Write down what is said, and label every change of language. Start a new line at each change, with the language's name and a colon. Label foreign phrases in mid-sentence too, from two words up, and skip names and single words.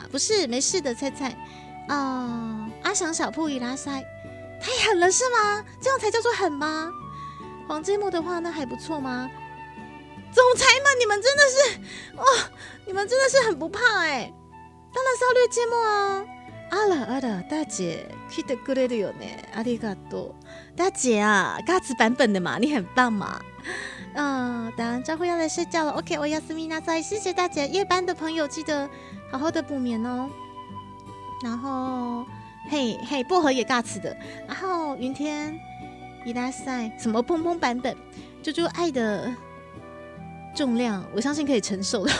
Chinese: 不是，没事的，菜菜。阿翔小铺伊拉塞，太狠了是吗？这样才叫做狠吗？黄芥末的话，那还不错吗？总裁们，你们真的是，你们真的是很不怕哎！当然是要略芥末啊！
Japanese: あら大姐来てくれるよね，ありがとう。
Chinese: 大姐啊，嘎子版本的嘛，你很棒嘛。打完招呼要来睡觉了。OK， 我要斯米纳塞，谢谢大姐。夜班的朋友记得好好的补眠哦。然后，嘿，薄荷也尬词的。然后云天伊拉塞什么砰砰版本，啾爱的重量，我相信可以承受的。